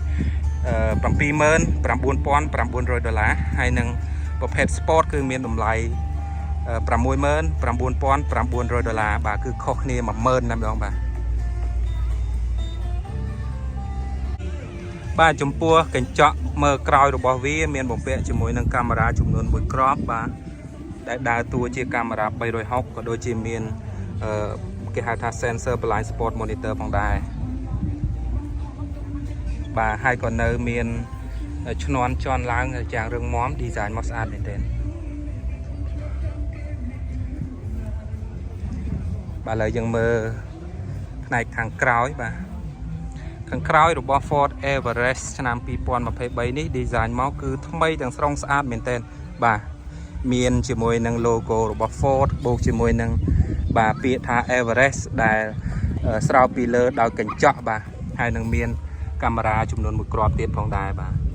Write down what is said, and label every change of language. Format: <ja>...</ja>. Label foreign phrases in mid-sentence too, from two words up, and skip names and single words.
<km>$79,900 ហើយនឹងប្រភេទ Sport គឺមានតម្លៃ$69,900 បាទគឺខុសគ្នា10,000តែម្ដងបាទចំពោះកញ្ចក់មើលក្រោយរបស់វាមានបំពាក់ជាមួយនឹងកាមេរ៉ាចំនួន1គ្រាប់បាទដែលដើរតួជាកាមេរ៉ា360ក៏ដូចជាមានគេហៅថា</km> <en>sensor blind spot monitor</en> <km>ផងដែរ បាទហើយក៏នៅមានឈ្នាន់ជន់ឡើងយ៉ាងរឹងមាំ design មកស្អាតមែនទែនបាទឥឡូវ យើងមើលផ្នែកខាងក្រោយបាទខាងក្រោយរបស់ Ford Everest ឆ្នាំ2023នេះ design មកគឺថ្មីទាំងស្រុងស្អាតមែនទែនបាទមានជាមួយនឹង logo របស់ Ford បូកជាមួយនឹងបាទពាក្យថា Everest ដែលស្រោបពីលើដោយកញ្ចក់បាទហើយនឹងមានកាមេរ៉ាចំនួន1គ្រាប់ទៀតផងដែរបាទ</km>